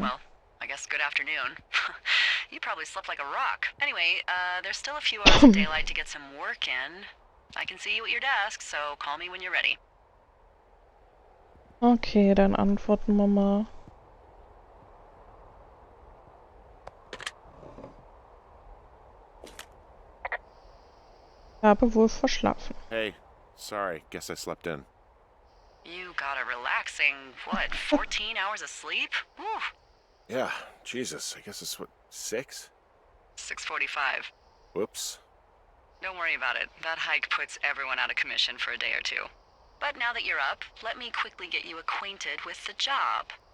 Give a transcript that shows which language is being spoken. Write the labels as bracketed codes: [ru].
[en] Well, I guess good afternoon. You probably slept like a rock. Anyway, there's still a few hours of daylight to get some work in. I can see you at your desk, so call me when you're ready. [de] Okay, dann antworten wir mal. Ich habe wohl verschlafen. [en] Hey, sorry, guess I slept in. You got a relaxing, what, 14 hours of sleep? Whew. Yeah, Jesus, I guess it's what, 6? 6:45. Whoops. Don't worry about it. That hike puts everyone out of commission for a day or two. But now that you're up, let me quickly get you acquainted with the job.